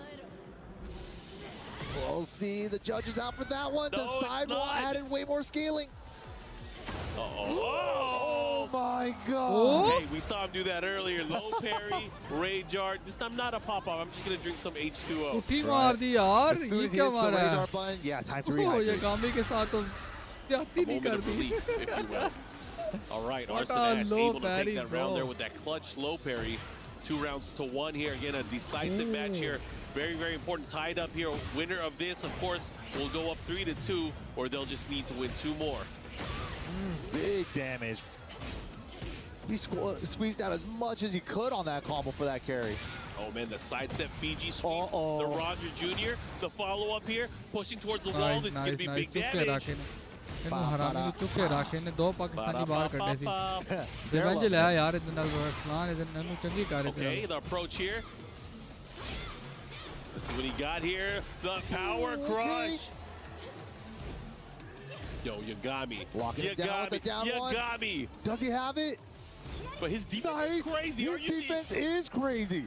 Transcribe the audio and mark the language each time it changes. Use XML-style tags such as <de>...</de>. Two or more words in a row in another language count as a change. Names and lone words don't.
<en>We'll see. The judge is out for that one. No, the side wall added way more scaling. Oh my God. Hey, we saw him do that earlier. Low parry, rage art. This time not a pop-up. I'm just going to drink some H2O.</en> <hi>उठी मार दी यार.</hi> <en>As soon</en> <hi>ये</hi> <en>as he</en> <hi>क्या</hi> <en>hits the</en> <hi>मारा</hi> <en>rage</en> <hi>है?</hi> <en>art button, yeah, time to Oh, rehydrate.</en> <hi>Yagami के साथ तो जाती नहीं</hi> <en>Moment</en> <hi>कर</hi> <en>of</en> <hi>दी.</hi> <en>relief, if you will. All right, What Arslan a Ash low able to parry, take that round bro. there with that clutch low parry. 2 rounds to 1 here. Again, a decisive match here. Very, very important. Tied up here. Winner of this, of course, will go up 3-2, or they'll just need to win 2 more. Big damage. He squeezed out as much as he could on that combo for that carry. Oh man, the sidestep Fiji sweep, the Roger Jr., the follow-up here, pushing towards the wall. This is going to be big damage.</en> <pa>ਇਹਨੂੰ ਹਰਾਮੀ ਨੂੰ ਚੁੱਕ ਕੇ ਰੱਖ ਇਹਨੇ 2 ਪਾਕਿਸਤਾਨੀ ਬਾਹਰ ਕੱਢੇ ਸੀ. ਰਿਵੈਂਜ ਲਿਆ ਯਾਰ ਇਹਦੇ ਨਾਲ ਸਲਾਨ ਇਹਨੂੰ ਚੰਗੀ ਕਰ ਰਹੀ.</pa> <en>Okay, the approach here. Let's see what he got here. The power crush. Yo, Yagami. Locking it down with the down Yagami. One. Does he have it? But his defense is crazy. His defense is crazy.</en>